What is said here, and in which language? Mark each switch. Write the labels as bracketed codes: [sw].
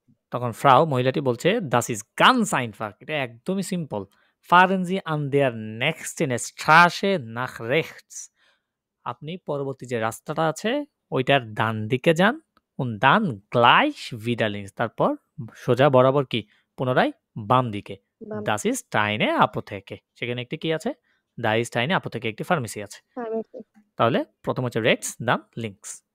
[bn] তখন ফ্রাউ মহিলাটি বলছে [de] das ist ganz einfach. [bn] এটা একদমই simple. [de] Fahren Sie an der nächsten Straße nach rechts. [bn] আপনি পরবর্তী যে রাস্তাটা আছে ওইটার ডান দিকে যান [de] und dann gleich wieder links [bn] তারপর সোজা বরাবর কি পুনরায় বাম দিকে। [de] Das ist eine Apotheke. [bn] সেখানে একটি কি আছে? [de] Da ist eine Apotheke, [bn] একটি ফার্মেসি আছে। তাহলে প্রথম হচ্ছে [de] rechts, dann links.